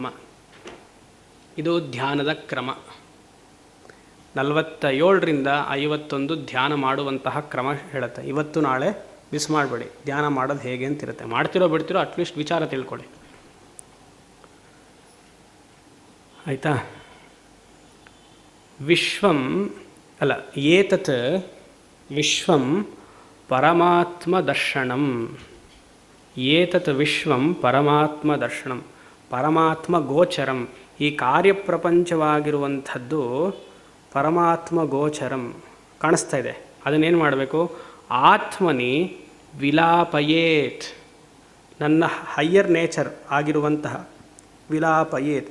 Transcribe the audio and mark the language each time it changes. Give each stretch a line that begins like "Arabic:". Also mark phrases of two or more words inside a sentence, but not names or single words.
Kannada: ಇದು ಧ್ಯಾನದ ಕ್ರಮ. 47ರಿಂದ 51 ಧ್ಯಾನ ಮಾಡುವಂತಹ ಕ್ರಮ ಹೇಳುತ್ತೆ. ಇವತ್ತು ನಾಳೆ ಮಿಸ್ ಮಾಡಬೇಡಿ, ಧ್ಯಾನ ಮಾಡೋದು ಹೇಗೆ ಅಂತಿರುತ್ತೆ. ಮಾಡ್ತಿರೋ ಬಿಡ್ತಿರೋ ಅಟ್ಲೀಸ್ಟ್ ವಿಚಾರ ತಿಳ್ಕೊಳ್ಳಿ, ಆಯಿತಾ? ವಿಶ್ವಂ ಅಲ್ಲ,
Sanskrit: ಏತತ್ ವಿಶ್ವಂ ಪರಮಾತ್ಮ ದರ್ಶನಂ. ಏತತ್ ವಿಶ್ವಂ ಪರಮಾತ್ಮ ದರ್ಶನಂ, ಪರಮಾತ್ಮ ಗೋಚರಂ.
Kannada: ಈ ಕಾರ್ಯಪ್ರಪಂಚವಾಗಿರುವಂಥದ್ದು
Sanskrit: ಪರಮಾತ್ಮ ಗೋಚರಂ,
Kannada: ಕಾಣಿಸ್ತಾ ಇದೆ. ಅದನ್ನೇನು ಮಾಡಬೇಕು?
Sanskrit: ಆತ್ಮನಿ ವಿಲಾಪಯೇತ್.
Kannada: ನನ್ನ
English: higher nature
Kannada: ಆಗಿರುವಂತಹ ವಿಲಾಪಯೇತ್.